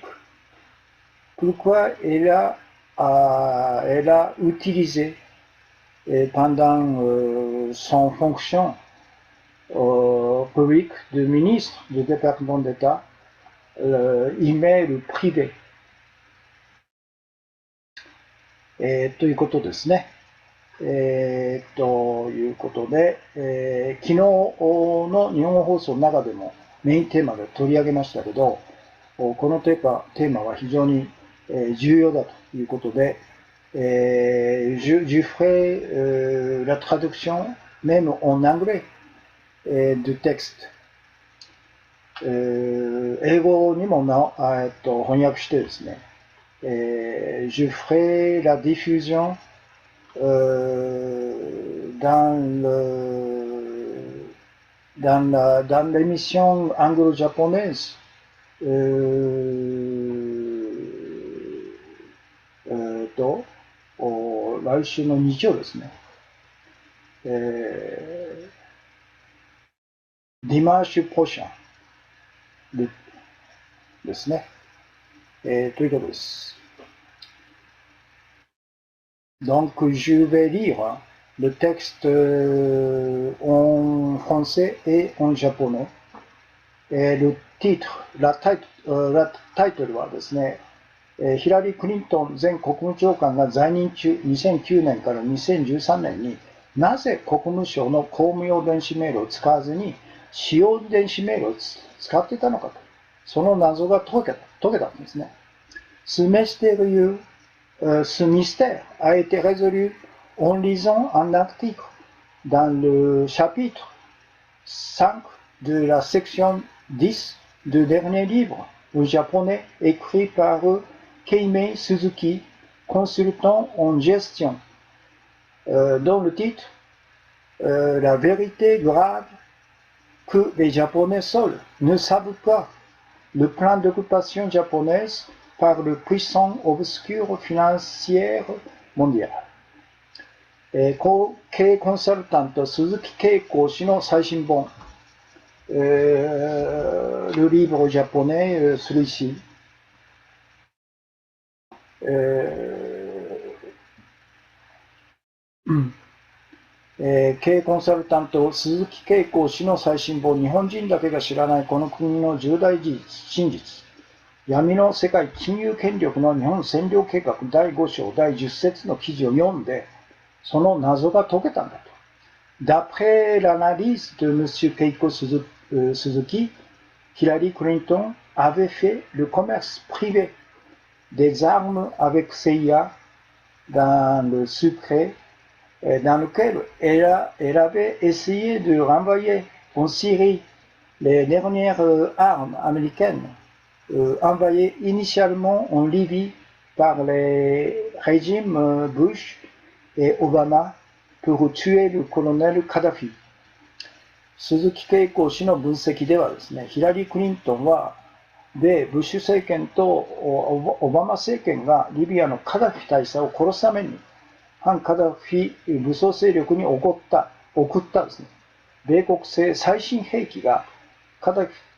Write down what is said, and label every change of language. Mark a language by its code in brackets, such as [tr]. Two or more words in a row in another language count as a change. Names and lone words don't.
[fr] Pourquoi elle a utilisé pendant son fonction publique de ministre du département d'État email privé。 [ja] ということですね。ということで、昨日の日本放送の中でもメインテーマで取り上げましたけど、このテーマは非常に重要だいうことで、 [fr] je ferai la traduction même en anglais du texte。 [ja] 英語にも翻訳してですね、 [fr] je ferai la diffusion dans l'émission anglo-japonaise [ja] 来週の日曜ですね。 [fr] dimanche prochain [ja] ですね。ということです。 [fr] Donc, je vais lire le texte en français et en japonais. Et le titre, la title [ja] はですね、ヒラリー・クリントン前国務長官が在任中2009年から2013年になぜ国務省の公務用電子メールを使わずに私用電子メールを使っていたのかと、その謎が解けたんですね。Ce [fr] mystère a été résolu en lisant un article dans le chapitre 5 de la section 10 du dernier livre au japonais écrit par Keimei Suzuki, consultant en gestion, dont le titre La vérité grave que les Japonais seuls ne savent pas, le plan d'occupation japonaise par le puissant obscur financier mondial。 [ja] 経営コンサルタント鈴木恵子氏の最新本、 [fr] le livre japonais celui-ci。 [ja] 経営コンサルタント鈴木恵子氏の最新本、日本人だけが知らないこの国の重大真実、闇の世界金融権力の日本占領計画第5章第10節の記事を読んで、その謎が解けたんだと。 [fr] D'après l'analyse de M. Keiko Suzuki, Hillary Clinton avait fait le commerce privé des armes avec CIA dans le secret, dans lequel elle avait essayé de renvoyer en Syrie les dernières armes américaines envoyées initialement en Libye par les régimes Bush et Obama pour tuer le colonel Kadhafi。 [ja] 鈴木恵子氏の分析ではですね、ヒラリー・クリントンは米ブッシュ政権とオバマ政権がリビアのカダフィ大佐を殺すために反カダフィ武装勢力に送ったですね、米国製最新兵器がカダフ